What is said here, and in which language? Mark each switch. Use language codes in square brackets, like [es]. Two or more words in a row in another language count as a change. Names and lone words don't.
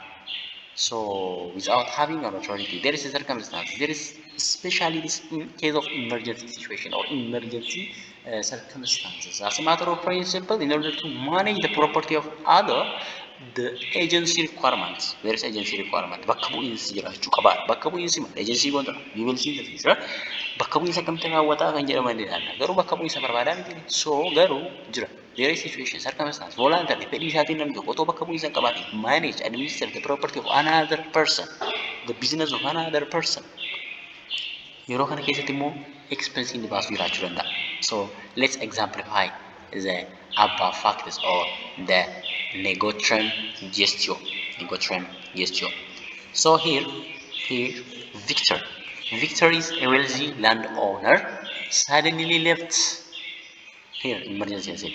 [en] So without having an authority, there is a circumstance. There is especially this in case of emergency situation or emergency circumstances. As a matter of principle, in order to manage the property of other, the agency requirements. There is agency requirement. [om] Bakka bu'iinsi jiraachuu qaba. Bakka bu'iinsi maal? Agency goonta. [en] We will see the future. [om] Bakka bu'iinsa kamta raawwataa kan jedhaman ilaalla. Garuu bakka bu'iinsa barbaadaa miti. So garuu jira. [en] There is situation, circumstance, voluntary, [om] fedhii isaatiin namni tokko otoo bakka bu'iinsa hin qabaatin [en] manage, administer the property of another person, the business of another person. [om] Yeroo kana keessatti immoo expense inni baasu jiraachuu danda'a. [en] So let's exemplify the above factors or the [la] negotium gestio. Negotium gestio. [en] So here Victor is a wealthy landowner suddenly left here emergency I said.